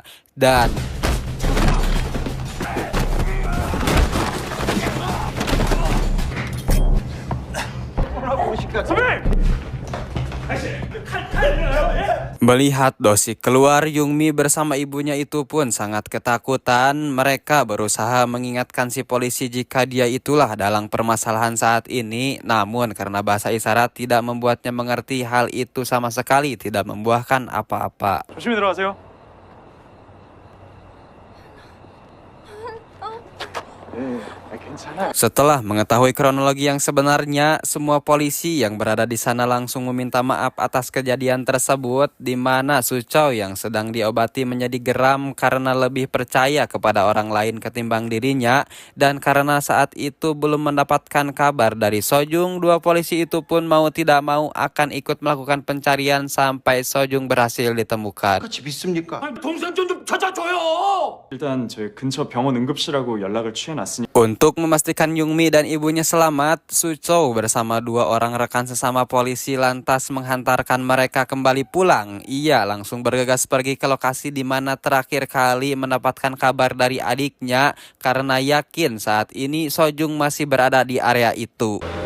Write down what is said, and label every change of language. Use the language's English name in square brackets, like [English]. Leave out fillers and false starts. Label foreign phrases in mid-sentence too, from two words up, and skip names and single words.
[Indonesian] Dan melihat Dosik keluar, Yungmi bersama ibunya itu pun sangat ketakutan. Mereka berusaha mengingatkan si polisi jika dia itulah dalang permasalahan saat ini. Namun karena bahasa isyarat tidak membuatnya mengerti, hal itu sama sekali tidak membuahkan apa-apa. [Korean] 조심히 들어가세요. 괜찮아. [Indonesian] Setelah mengetahui kronologi yang sebenarnya, semua polisi yang berada di sana langsung meminta maaf atas kejadian tersebut, di mana Suchow yang sedang diobati menjadi geram karena lebih percaya kepada orang lain ketimbang dirinya, dan karena saat itu belum mendapatkan kabar dari Sojung, dua polisi itu pun mau tidak mau akan ikut melakukan pencarian sampai Sojung berhasil ditemukan. [Korean] 집 있습니까? 동생 좀 찾아줘요. 일단 저희 근처 병원 응급실하고 연락을 취해놨으니 [Indonesian] Untuk memastikan Yungmi dan ibunya selamat, Suchow bersama dua orang rekan sesama polisi lantas menghantarkan mereka kembali pulang. Ia langsung bergegas pergi ke lokasi di mana terakhir kali mendapatkan kabar dari adiknya karena yakin saat ini Sojung masih berada di area itu.